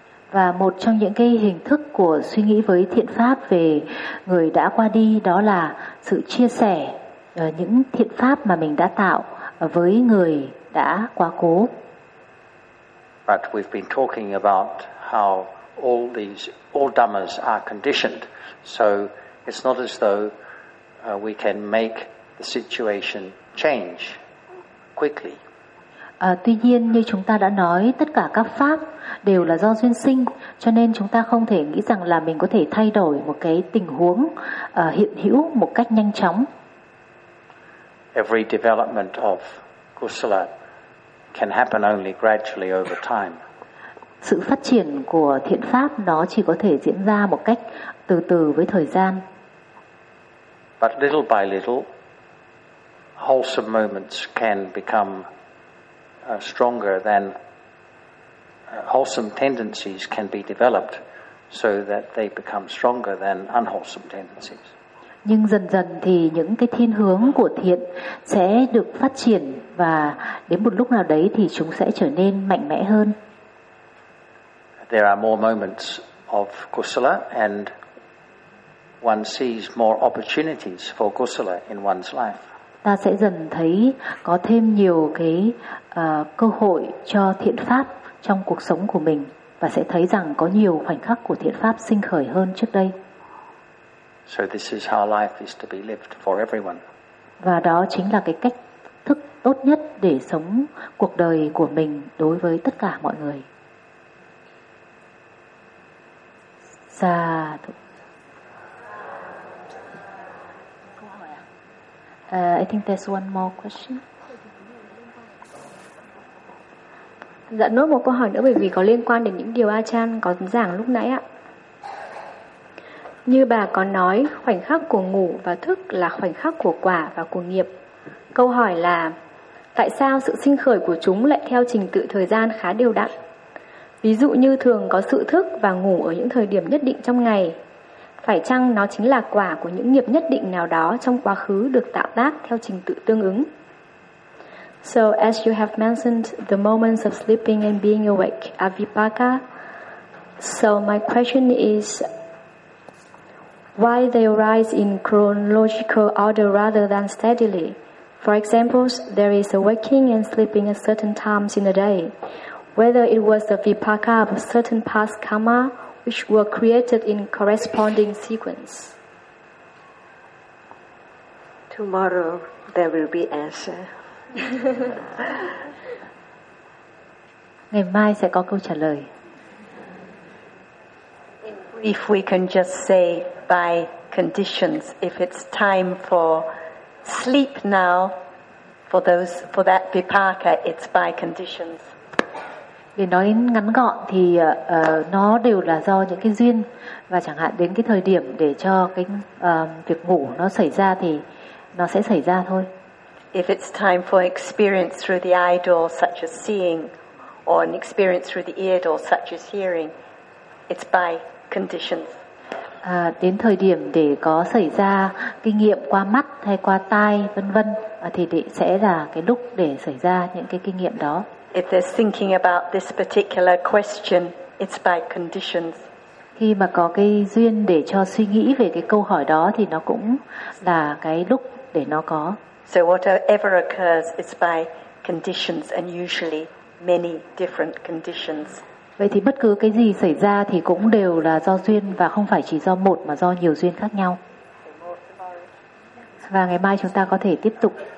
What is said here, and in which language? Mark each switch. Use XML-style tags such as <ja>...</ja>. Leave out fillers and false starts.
<vi>Và một trong những cái hình thức của suy nghĩ với thiện pháp về người đã qua đi, đó là sự chia sẻ những thiện pháp mà mình đã tạo với người đã quá cố.</vi> <en>But we've been talking about how all dhammas are conditioned, so it's not as though we can make the situation change quickly.</en> <vi>Tuy nhiên, như chúng ta đã nói, tất cả các pháp đều là do duyên sinh, cho nên chúng ta không thể nghĩ rằng là mình có thể thay đổi một cái tình huống hiện hữu một cách nhanh chóng.</vi> <en>Every development of kusala can happen only gradually over time.</en> <vi>Sự phát triển của thiện pháp nó chỉ có thể diễn ra một cách từ từ với thời gian.</vi> <en>But little by little, wholesome moments can become stronger than wholesome tendencies can be developed so that they become stronger than unwholesome tendencies.</en> <vi>Nhưng dần dần thì những cái thiên hướng của thiện sẽ được phát triển, và đến một lúc nào đấy thì chúng sẽ trở nên mạnh mẽ hơn.</vi> <en>There are more moments of kusala and one sees more opportunities for kusala in one's life.</en> <vi>Ta sẽ dần thấy có thêm nhiều cái cơ hội cho thiện pháp trong cuộc sống của mình, và sẽ thấy rằng có nhiều khoảnh khắc của thiện pháp sinh khởi hơn trước đây.</vi> <en>So this is how life is to be lived for everyone.</en> <vi>Và đó chính là cái cách thức tốt nhất để sống cuộc đời của mình đối với tất cả mọi người. Sa</vi> <en>I think there's one more question.</en> <vi>Dạ, nốt một câu hỏi nữa, bởi vì có liên quan đến những điều A Chan có giảng lúc nãy ạ. Như bà có nói, khoảnh khắc của ngủ và thức là khoảnh khắc của quả và của nghiệp. Câu hỏi là, tại sao sự sinh khởi của chúng lại theo trình tự thời gian khá đều đặn? Ví dụ như thường có sự thức và ngủ ở những thời điểm nhất định trong ngày. Phải chăng nó chính là quả của những nghiệp nhất định nào đó trong quá khứ được tạo tác theo trình tự tương ứng?</vi> <en>So as you have mentioned, the moments of sleeping and being awake are vipaka. So my question is, why they arise in chronological order rather than steadily? For example, there is a waking and sleeping at certain times in the day. Whether it was the vipaka of a certain past karma which were created in corresponding sequence. Tomorrow there will be answer.</en> <vi>Ngày mai sẽ có câu trả lời.</vi> <en>If we can just say by conditions, if it's time for sleep now, for that vipaka, it's by conditions.</en> <vi>Để nói đến ngắn gọn thì nó đều là do những cái duyên. Và chẳng hạn đến cái thời điểm để cho cái việc ngủ nó xảy ra thì nó sẽ xảy ra thôi.</vi> <en>If it's time for experience through the eye door such as seeing, or an experience through the ear door such as hearing, it's by conditions.</en> <vi>Đến thời điểm để có xảy ra kinh nghiệm qua mắt hay qua tai vân vân thì sẽ là cái lúc để xảy ra những cái kinh nghiệm đó.</vi> <en>If they're thinking about this particular question, it's by conditions.</en> <vi>Khi mà có cái duyên để cho suy nghĩ về cái câu hỏi đó thì nó cũng là cái lúc để nó có.</vi> <en>So whatever occurs, it's by conditions and usually many different conditions.</en> <vi>Vậy thì bất cứ cái gì xảy ra thì cũng đều là do duyên và không phải chỉ do một mà do nhiều duyên khác nhau. Và ngày mai chúng ta có thể tiếp tục.</vi>